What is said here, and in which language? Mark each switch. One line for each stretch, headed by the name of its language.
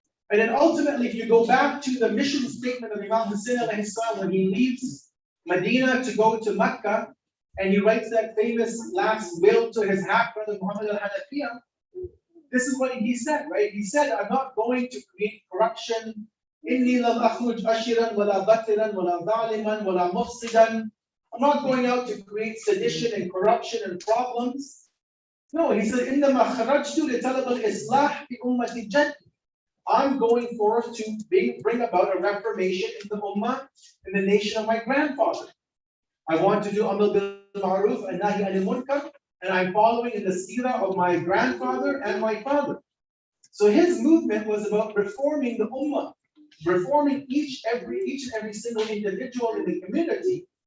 English: And then ultimately, if you go back to the mission statement of Imam Hussain alayhi salam, when he leaves Medina to go to Mecca, and he writes that famous last will to his half brother Muhammad al-Hanafiya, this is what he said, right? He said, I'm not going to create corruption.
Arabic: إِنِّي لَمْ أَخْرُجْ أَشِرًا وَلَا بَطِرًا وَلَا ظَالِمًا وَلَا مُفْسِدًا.
English: I'm not going out to create sedition and corruption and problems. No, he said,
Arabic: إِنَّمَا خَرَجْتُ لِطَلَبِ الْإِصْلَاحِ بِأُمَّةِ جَدِّ.
English: I'm going forth to bring about a reformation in the ummah, in the nation of my grandfather. I want to do Amr bil Ma'ruf and Nahi anil Munkar, and I'm following in the seerah of my grandfather and my father. So his movement was about reforming the ummah, reforming each and every single individual in the community.